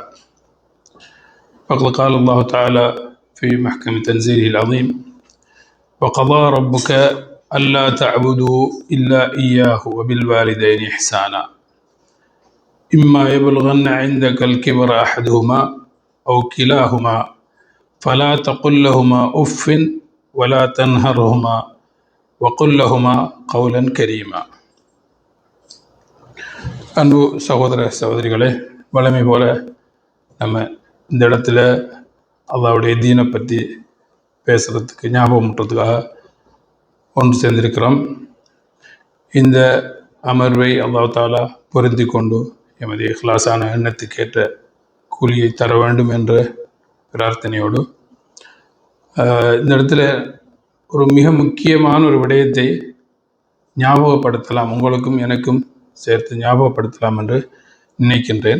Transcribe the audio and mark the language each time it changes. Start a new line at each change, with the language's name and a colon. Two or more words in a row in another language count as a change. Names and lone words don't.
Arabic: فقد قال الله تعالى في محكم تنزيله العظيم: وقضى ربك ألا تعبدوا إلا إياه وبالوالدين إحسانا إما يبلغن عندك الكبر أحدهما أو كلاهما فلا تقل لهما أف ولا تنهرهما وقل لهما قولا كريما.
Tamil: அன்பு சகோதர சகோதரிகளே, வழமை போல நம்ம இந்த இடத்துல அல்லாஹ்வுடைய தீனை பற்றி பேசுகிறதுக்கு ஞாபகமூட்டுறதுக்காக ஒன்று சேர்ந்திருக்கிறோம். இந்த அமர்வை
Arabic: الله تعالى
Tamil: பொருந்தி கொண்டு எமது இஹ்லாஸான எண்ணத்துக்கேற்ற கூலியை தர வேண்டும் என்ற பிரார்த்தனையோடு இந்த இடத்துல ஒரு மிக முக்கியமான ஒரு விடயத்தை ஞாபகப்படுத்தலாம், உங்களுக்கும் எனக்கும் சேர்த்து ஞாபகப்படுத்தலாம் என்று நினைக்கின்றேன்.